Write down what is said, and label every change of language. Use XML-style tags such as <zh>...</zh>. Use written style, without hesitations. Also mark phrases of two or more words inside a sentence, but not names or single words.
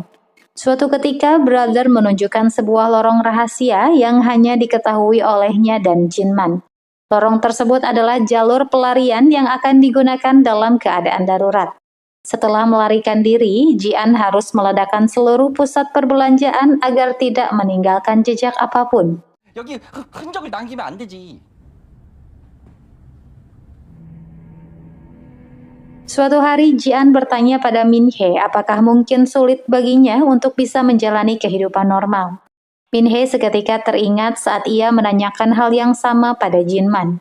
<id>Suatu ketika, Brother menunjukkan sebuah lorong rahasia yang hanya diketahui olehnya dan Jinman. Lorong tersebut adalah jalur pelarian yang akan digunakan dalam keadaan darurat. Setelah melarikan diri, Jian harus meledakkan seluruh pusat perbelanjaan agar tidak meninggalkan jejak apapun.</id> <ko>여기 흔적을 남기면 안 되지.</ko> <id>Suatu hari, Jian bertanya pada Min Hee apakah mungkin sulit baginya untuk bisa menjalani kehidupan normal. Min Hee seketika teringat saat ia menanyakan hal yang sama pada Jinman.</id>